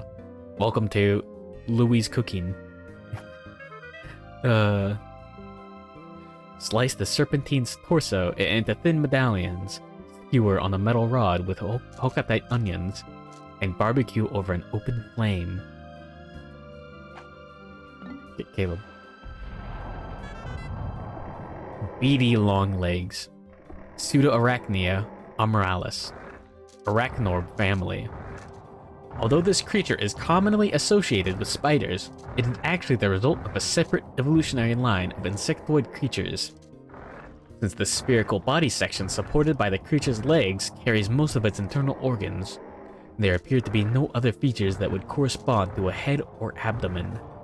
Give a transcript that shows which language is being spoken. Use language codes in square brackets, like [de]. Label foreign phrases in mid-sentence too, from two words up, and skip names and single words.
[en] Welcome to Louis' cooking. Slice the serpentine's torso into thin medallions, skewer on a metal rod with Hokatite onions, and barbecue over an open flame. Get Caleb. Beady long legs. Pseudoarachnia amoralis. Arachnorb family. Although this creature is commonly associated with spiders, it is actually the result of a separate evolutionary line of insectoid creatures. Since the spherical body section supported by the creature's legs carries most of its internal organs, there appear to be no other features that would correspond to a head or abdomen.